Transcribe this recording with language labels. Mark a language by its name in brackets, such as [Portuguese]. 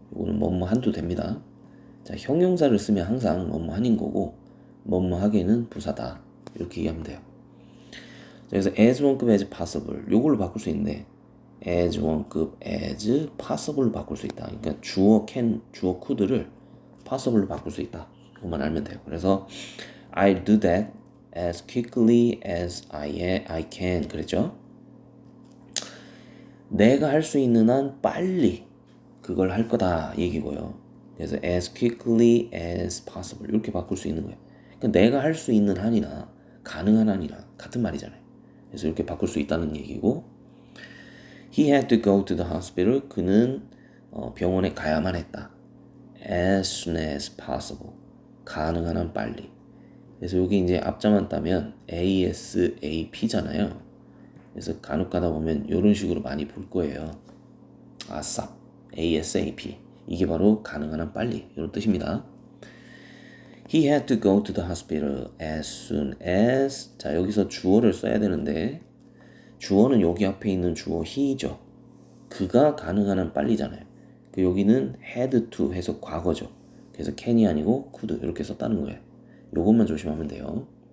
[Korean] 이거는 뭐뭐한도 됩니다. 자, 형용사를 쓰면 항상 뭐뭐한인 거고 뭐뭐하게는 부사다 이렇게 이해하면 돼요. 자, 그래서 as 원급 as possible 요걸로 바꿀 수 있는데 as 원급 as possible로 바꿀 수 있다. 그러니까 주어 can, 주어 could를 possible로 바꿀 수 있다. 그것만 알면 돼요. [English] 그래서 I'll do that as quickly as I can 그랬죠. [Korean] 내가 할 수 있는 한 빨리 그걸 할 거다 얘기고요. 그래서 as quickly as possible 이렇게 바꿀 수 있는 거예요. 그러니까 내가 할 수 있는 한이나 가능한 한이나 같은 말이잖아요. 그래서 이렇게 바꿀 수 있다는 얘기고 [English] He had to go to the hospital. [Korean] 그는 병원에 가야만 했다. [English] As soon as possible. [Korean] 가능한 한 빨리. 그래서 여기 이제 앞자만 따면 ASAP잖아요. 그래서 간혹 가다 보면 이런 식으로 많이 볼 거예요. 아싸. ASAP. 이게 바로 가능한 한 빨리 이런 뜻입니다. [English] He had to go to the hospital as soon as. [Korean] 자, 여기서 주어를 써야 되는데 주어는 여기 앞에 있는 주어 he죠. 그가 가능한 한 빨리잖아요. 그 여기는 had to 해서 과거죠. 그래서 can이 아니고 could 이렇게 썼다는 거예요. 요것만 조심하면 돼요.